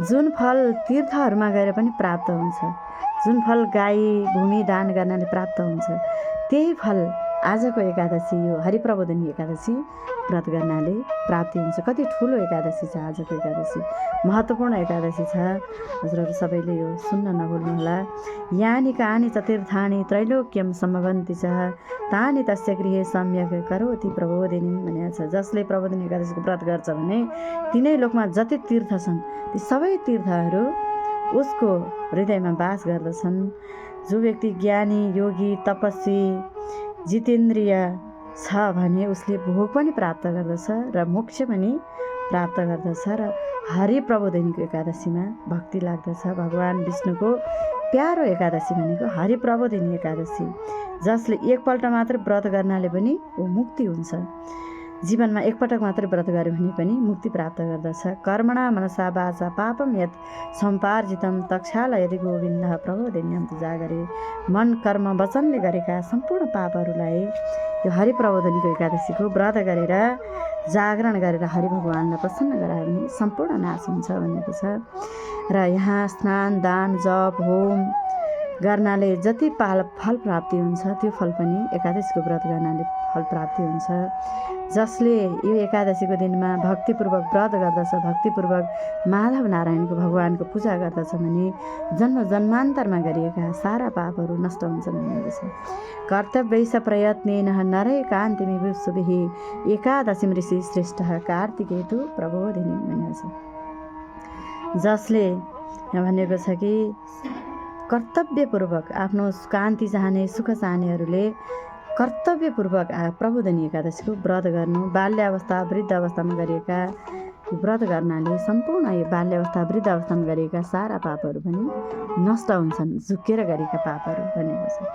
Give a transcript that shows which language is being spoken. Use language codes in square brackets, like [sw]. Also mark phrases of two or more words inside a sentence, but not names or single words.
[ne] जुन फल तीर्थहरूमा गएर पनि प्राप्त हुन्छ, जुन फल गाई भूमि दान गर्नाले प्राप्त हुन्छ, त्यही फल आजको एकादशी यो हरिप्रबोधिनी एकादशी व्रत गर्नाले प्राप्ति हुन्छ। कति ठुलो एकादशी छ आजको एकादशी, महत्त्वपूर्ण एकादशी छ। हजुरहरू सबैले यो सुन्न नभुल्नुहोला। [sa] यानि कानि च तीर्थानि त्रैलोक्यम सम्भवन्ति च तानि तस्य गृहे सम्यक करोति प्रबोधिनी [ne] भनेको छ। जसले प्रबोधिनी एकादशीको व्रत गर्छ भने तिनै लोकमा जति तीर्थ छन् ती सबै तीर्थहरू उसको हृदयमा वास गर्दछन्। जो व्यक्ति ज्ञानी योगी तपस्वी जितेन्द्रिय छ भने उसले भोग पनि प्राप्त गर्दछ र मोक्ष पनि प्राप्त गर्दछ र हरिप्रबोधिनीको एकादशीमा भक्ति लाग्दछ। भगवान् विष्णुको प्यारो एकादशी भनेको हरिप्रबोधिनी एकादशी। जसले एकपल्ट मात्र व्रत गर्नाले पनि ऊ मुक्ति हुन्छ। जीवनमा एकपटक मात्रै व्रत गर्यो भने पनि मुक्ति प्राप्त गर्दछ। [sa] कर्मणा मनसा वाचा पापम यत् सम्पार्जितम तक्षाल यदि गोविन्द प्रबोधिन्यम जागरे। [ne] मन कर्म वचनले गरेका सम्पूर्ण पापहरूलाई यो हरिप्रबोधिनीको एकादशीको व्रत गरेर जागरण गरेर हरि भगवान्लाई प्रसन्न गरायो भने सम्पूर्ण नाश हुन्छ भनेको छ। र यहाँ स्नान दान जप होम गर्नाले जति फल प्राप्ति हुन्छ त्यो फल पनि एकादशीको व्रत गर्नाले फल प्राप्ति हुन्छ। जसले यो एकादशीको दिनमा भक्तिपूर्वक व्रत गर्दछ, भक्तिपूर्वक माधव नारायणको भगवानको पूजा गर्दछ भने जन्म जन्मान्तरमा गरिएका सारा पापहरू नष्ट हुन्छन् भनेको छ। [sa] कर्तव्यैष प्रयत्नेन नरै कान्तिमि शुभिः एकादशी ऋषि श्रेष्ठ कार्तिकेतु प्रबोधिनी [ne] भनेको छ। जसले यहाँ भनेको छ कि कर्तव्यपूर्वक आफ्नो कान्ति चाहने सुख चाहनेहरूले कर्तव्यपूर्वक प्रबोधिनी एकादशीको व्रत गर्नु। बाल्य अवस्था वृद्ध अवस्थामा गरिएका व्रत गर्नाले सम्पूर्ण यो बाल्य अवस्था वृद्ध अवस्थामा गरिएका सारा पापहरू पनि नष्ट हुन्छन्, झुकेर गरेका पापहरू भनेको छ।